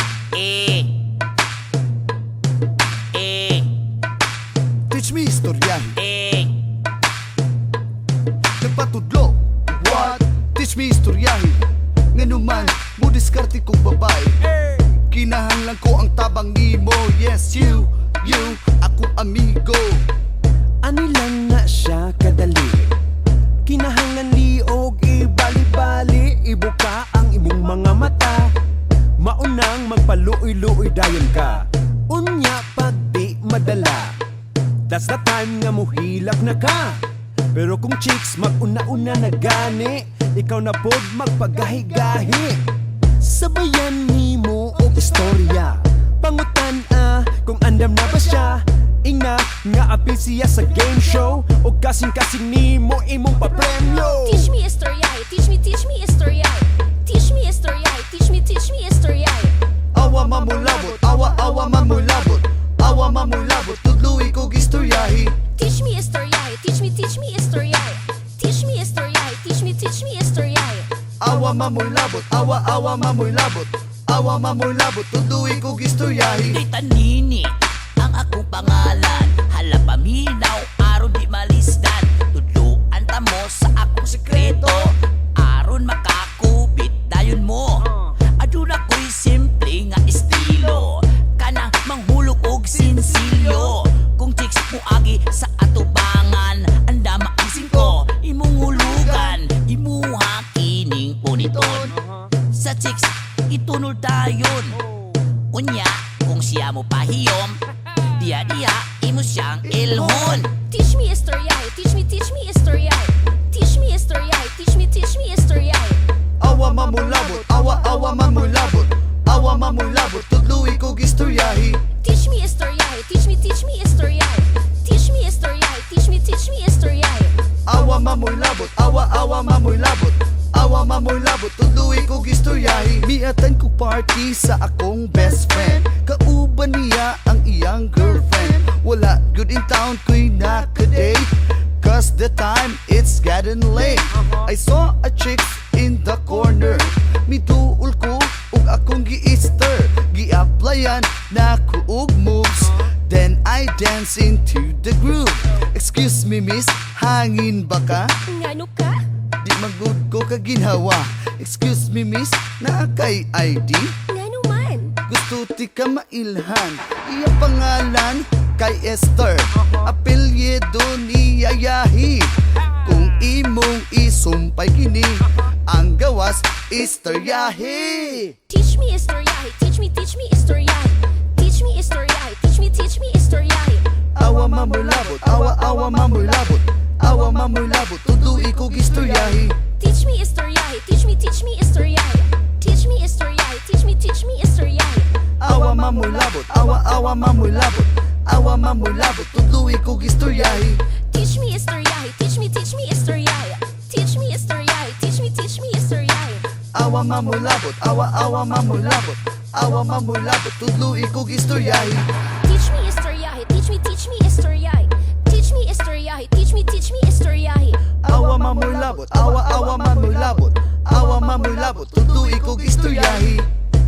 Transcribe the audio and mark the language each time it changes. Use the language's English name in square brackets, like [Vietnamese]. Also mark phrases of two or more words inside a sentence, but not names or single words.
[English] Teach me istoryahe. [Cebuano] Nagpatudlo, what? [English] Teach me istoryahe. [Cebuano] Nganuman, mo diskarte kong babae. Kinahanglan ko ang tabang nimo. [English] Yes, you, [Cebuano] ako amigo. Ani lang na siya kadali. Kinahanglan liog, ibali-bali. Ibuka ang imong mga mata. Maunang magpaluoy-luoy dayon ka. Unya pag di madala, [English] that's the time [Cebuano] nga muhilak na ka. Pero kung chicks mag-una-una na gani, ikaw na pod magpagahi-gahi. Sabayan nimo og istorya, pangutan kung andam na ba siya. Ina nga apil siya sa [English] game show, [Cebuano] o kasing-kasing nimo imong papremyo. [English] Teach me istoryahe, teach me istoryahe. Teach me istoryahe, teach me istoryahe. [Cebuano] Awa mamulabot, awa mamulabot. Awa mamulabot, tudluwi kog istoryahe. [English] Teach me istoryahe, teach me istoryahe. Teach me istoryahe, teach me istoryahe. [Cebuano] Awa mamulabot, awa mamulabot. Awa mamulabot, tudluwi kog istoryahe. Di tanini ang akong pangalan, hala paminaw aron di malisdan. Tudluan ta mo sa akong sekreto, aron makakupit dayon mo. Aduna ko'y simple nga estilo, kanang manghulog og sinsilyo. Kung chicks mo agi sa atubangan, anda maising ko imong hulugan, imuha kining puniton. Sa chicks itunol dayon, unya kung siya mo pahiyom, diya imo siyang ilhon. [English] Teach me istoryahe, teach me istoryahe. Teach me istoryahe, teach me istoryahe. [Cebuano] Awa mamulabot, awa mamulabot. Awa mamulabot, tudluwi kog istoryahe. [English] Teach me istoryahe, teach me istoryahe. Teach me istoryahe, teach me istoryahe. [Cebuano] Awa mamulabot, awa mamulabot. Awa mamulabot, tudluwi kog istoryahe. Miatan ko party sa akong [English] best friend, [Cebuano] kauban niya ang iyang girlfriend. [English] Wala good in town [Cebuano] ko'y nakadate, [English] cause the time it's getting late. I saw a chick in the corner, [Cebuano] miduol ko ug akong gi-easter. Gi-applyan na ko og moves, [English] then I dance into the groove. Excuse me miss, [Cebuano] hangin ba ka? Ngano ka? Di magud ko kaginhawa. Excuse me miss, naa kay ID? Ngano man? Gusto ti ka mailhan. Iya pangalan kay Esther, apelyido ni Yayahi. Kung imong isumpay kini, ang gawas Estoryaheee. [English] Teach me istoryahe, teach me istoryahe. Teach me istoryahe, teach me istoryahe. [Cebuano] Awa mamulabot, awa mamulabot. Awa mamulabot, tudluwi kog istoryahe. [English] Teach me istoryahe, teach me istoryahe. Teach me istoryahe, teach me istoryahe. [Cebuano] Awa mamulabot, awa mamulabot. Awa mamulabot, tudluwi kog istoryahe. [English] Teach me istoryahe, teach me istoryahe. Teach me istoryahe, teach me istoryahe. [Cebuano] Awa mamulabot, awa mamulabot. Awa mamulabot, tudluwi kog istoryahe. [English] Teach me istoryahe, teach me istoryahe. Teach me istoryahe, teach me istoryahe. [Cebuano] Awa mamulabot, awa mamulabot. Awa mamulabot, tudluwi kog istoryahe.